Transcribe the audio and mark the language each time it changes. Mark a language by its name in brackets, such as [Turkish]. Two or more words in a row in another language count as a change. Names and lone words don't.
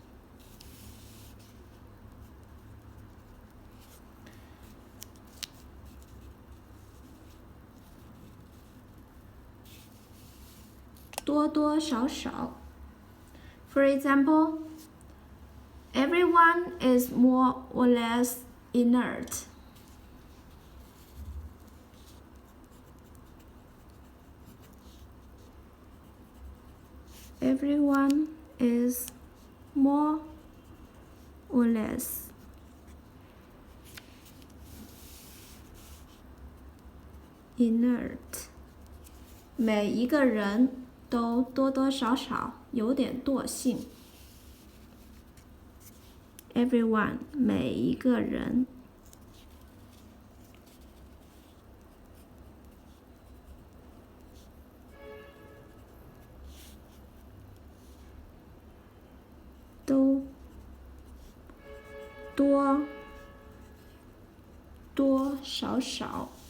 [Chinese] 多多少少。 [English] For example, everyone is more or less inert. Everyone is more or less inert. [Chinese] 每一个人都多多少少有点惰性。Everyone 每一个人。都多多少少。